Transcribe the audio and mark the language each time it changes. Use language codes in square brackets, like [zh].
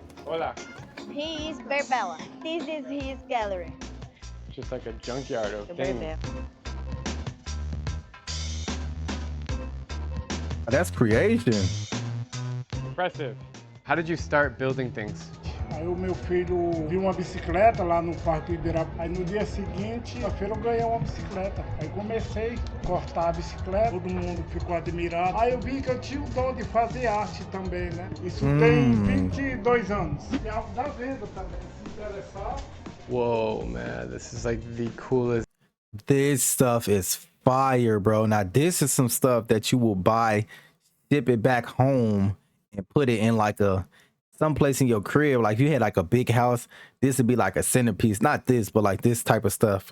[es] Hola. [en] He is Berbella. This is his gallery. Just like a junkyard of things. That's creation. Impressive. How did you start building things? [pt] Aí o meu filho viu uma bicicleta lá no Parque Ibirapuera. Aí no dia seguinte, na feira eu ganhei uma bicicleta. Aí comecei a cortar a bicicleta, todo mundo ficou admirado. Aí eu vi que eu tinha o dom de fazer arte também, né? Isso tem 22 anos. E algo da venda também, se interessar. [en] Whoa, man, this is like the coolest. This stuff is fire, bro. Now this is some stuff that you will buy, ship it back home, and put it in like a someplace in your crib. Like if you had like a big house, this would be like a centerpiece. Not this, but like this type of stuff.